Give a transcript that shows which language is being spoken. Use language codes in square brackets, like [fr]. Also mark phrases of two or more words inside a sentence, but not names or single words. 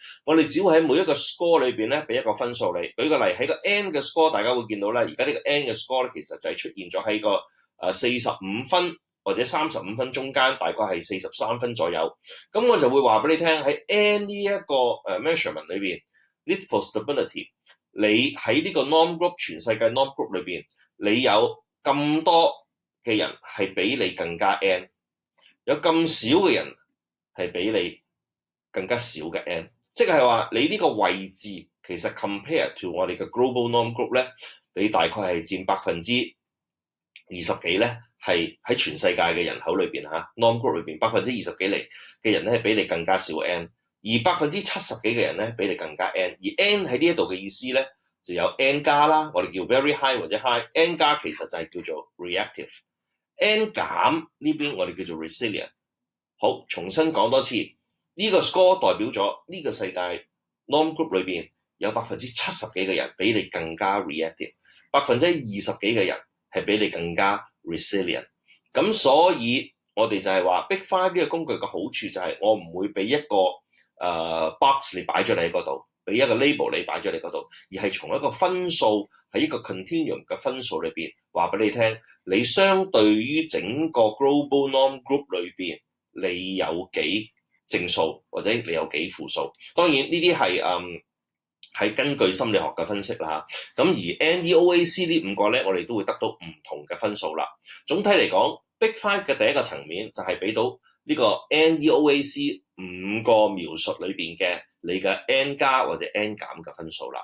[yue] 我哋只會喺每一個 score 裏邊咧俾一個分數你。舉個例，喺個 N 嘅 score，大家會見到咧，而家呢個 N 嘅 score 咧其實就係出現咗喺個45分或者35分中間，大概係43分左右。咁我就會話俾你聽喺 N 呢一個measurement 裏邊。 [en] ，lead for stability。 [yue] 你喺呢個 [en] norm group [yue] 全世界 [en] norm group [yue] 裏邊，你有咁多嘅人係比你更加 N， 有咁少嘅人係比你更加少嘅 N， 即係話你呢個位置其實 [en] compare to [yue] 我哋嘅 [en] global norm group [yue] 咧，你大概係佔20%幾咧，係喺全世界嘅人口裏邊嚇 [en] norm group [yue] 裏邊20%幾嚟嘅人咧係比你更加少 N。而70%幾嘅人咧比你更加 N， 而 N 喺呢一度嘅意思咧就有 N 加啦，我哋叫 [en] very high [yue] 或者 high，N 加其實就係叫做 reactive，N 減呢邊我哋叫做 resilient。好，重新講多次，呢個 score 代表咗呢個世界 [en] norm group [yue] 裏邊有70%幾嘅人比你更加 reactive， 20%幾嘅人係比你更加 resilient。咁所以我哋就係話 Big Five 呢個工具嘅好處就係我唔會俾一個box 你擺咗你喺嗰度，俾一個 label 你擺咗你嗰度，而係從一個分數喺一個 continuum 嘅分數裏邊話俾你聽，你相對於整個 [en] global norm group [yue] 裏邊，你有幾正數或者你有幾負數。當然呢啲係根據心理學嘅分析啦嚇。咁而 NEOAC 呢5個咧，我哋都會得到唔同嘅分數啦。總體嚟講 ，Big Five 嘅第一個層面就係俾到呢個 NEOAC 5個描述裏邊嘅你嘅 N 加或者 N 減嘅分數啦。